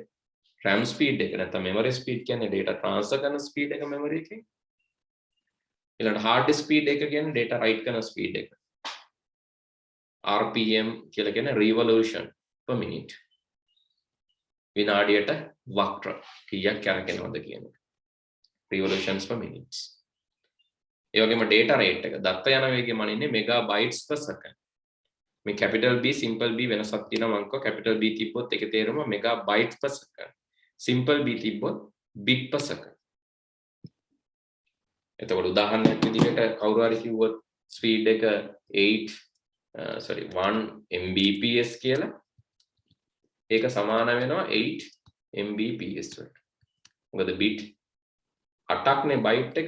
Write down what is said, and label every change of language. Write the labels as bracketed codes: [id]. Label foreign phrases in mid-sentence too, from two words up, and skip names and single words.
[en] RAM speed [si] එක නැත්නම් [en] memory speed කියන්නේ data transfer කරන speed එක memory එකේ. ඊළඟට hard disk speed [si] එක කියන්නේ [en] data write කරන speed එක. RPM [si] කියලා කියන්නේ [en] revolution per minute. [si] විනාඩියට වක්‍ර කීයක් කරකිනවද කියන එක. [en] Revolutions per minutes. [si] ඒ වගේම [en] data rate [si] එක දත්ත යන වේගය මනින්නේ [en] megabytes per second. මේ capital B simple B [si] වෙනසක් තියෙනවා මම කිව්වා [en] capital B [si] තිබ්බොත් ඒකේ තේරුම [en] megabytes per second. Simple B තිබ්බොත් bit per second. [si] එතකොට උදාහරණයක් විදිහට කවුරු හරි කිව්වොත් speed එක 1 mbps කියලා ඒක සමාන වෙනවා 8 mbps වලට. මොකද bit 8ක්නේ byte එක.